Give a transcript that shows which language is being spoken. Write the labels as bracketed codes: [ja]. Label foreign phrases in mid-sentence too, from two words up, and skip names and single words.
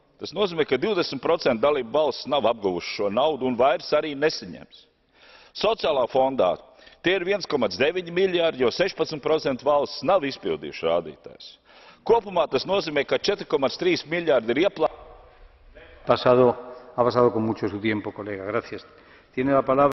[lv] Tas nozīmē, ka 20% dalību valsts nav apguvuši šo naudu un vairs arī nesaņems. Sociālā fondā tie ir 1,9 miljardi, jo 16% valsts nav izpildījuši rādītājus. Kopumā tas nozīmē, ka 4,3 miljardi ir ieplānoti. [es] Ha pasado con mucho su tiempo, colega. Gracias. Tiene la palabra.